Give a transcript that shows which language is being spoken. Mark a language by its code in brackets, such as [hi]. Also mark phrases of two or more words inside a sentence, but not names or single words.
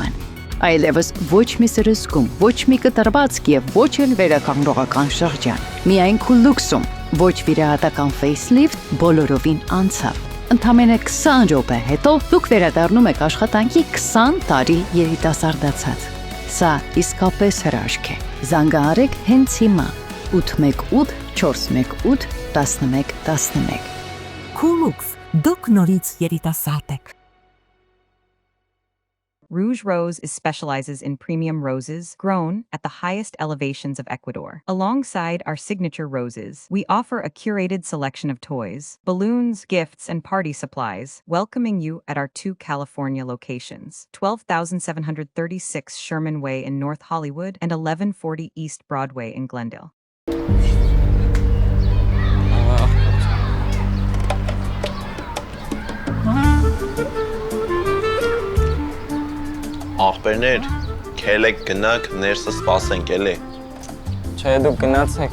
[hy] են։ Այլևս ոչ մի սրսկում, ոչ մի կտրվածք եւ ոչ էլ վերականգնողական շրջան։ Միայն քուլուքսում ոչ վիրահատական facelift բոլորովին անցավ։ Ընդամենը 20 րոպե հետո դուք վերադառնում եք աշխատանքի 20 տարի երիտասարդացած։ Սա իսկապես հրաշք է։ Զանգահարեք հենց հիմա 818 418 1111 Քուլուքս, դուք նորից երիտասարդ եք։ [en] Rouge Rose specializes in premium roses grown at the highest elevations of Ecuador. Alongside our signature roses, we offer a curated selection of toys, balloons, gifts, and party supplies, welcoming you at our 2 California locations, 12736 Sherman Way in North Hollywood and 1140 East Broadway in Glendale. [hy] Ախպերներ, քելեք գնաք, ներսը սպասենք էլի։ Չէ, դուք գնացեք։